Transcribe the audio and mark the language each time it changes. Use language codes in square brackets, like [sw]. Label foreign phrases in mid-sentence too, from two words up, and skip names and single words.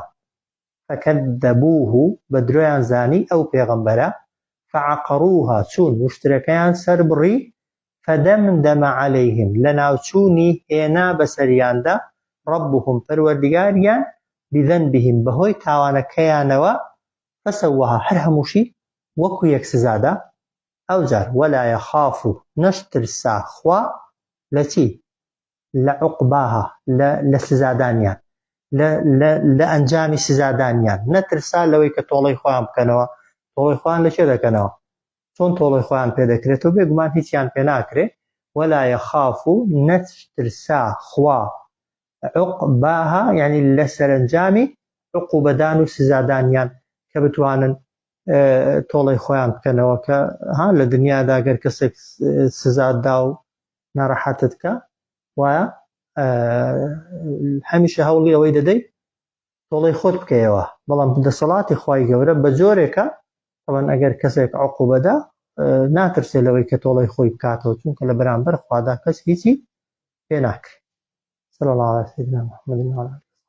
[ckb] فكذبوه بە درۆیان زانی ئەو پێغەمبەرە فعقروها چوون وشترەکەیان سەر بڕی [ar] فدمدم عليهم [ckb] لە ناوچوونی هێنا بەسەریاندا ربهم پەروەردیگاریان بذنبهم بەهۆی تاوانەکەیانەوە فسواها هەر هەمووشی وەکو یەک سزادا. ئەو جار [ar] ولا يخاف [ckb] نەشترسا خوا لە چی؟ لە عوقباها لە سزادانیان لە ئەنجامی سزادانیان نەترسا لەوەی کە تۆڵەی خۆیان بکەنەوە. تۆڵەی خۆیان لە چێ دەکەنەوە؟ چۆن تۆڵەی خۆیان پێ دەکرێتەوە بێگومان هیچیان پێ ناکرێ. [ar] ولا يخاف [ckb] نەترسا خوا عقباها یعنی لە سەرنجامی عقوبەدان و سزادانیان کە بتوانن تۆڵەی خۆیان بکەنەوە کە لە دنیادا گەر کەسێک سزاددا و ناڕەحەتت کە وایە هەمیشە هەوڵی ئەوەی دەدەی تۆڵەی خۆت بکەیەوە، بەڵام دەسەڵاتی خوای گەورە بە جۆرێکە طبعاً ئەگەر کەسێک عقوبەدا ناترسێ لەوەی کە تۆڵەی خۆی بکاتەوە چونکە لە بەرامبەر خوادا کەس هیچی پێ ناکرێت. [ar] صلى الله على سيدنا محمد وعلى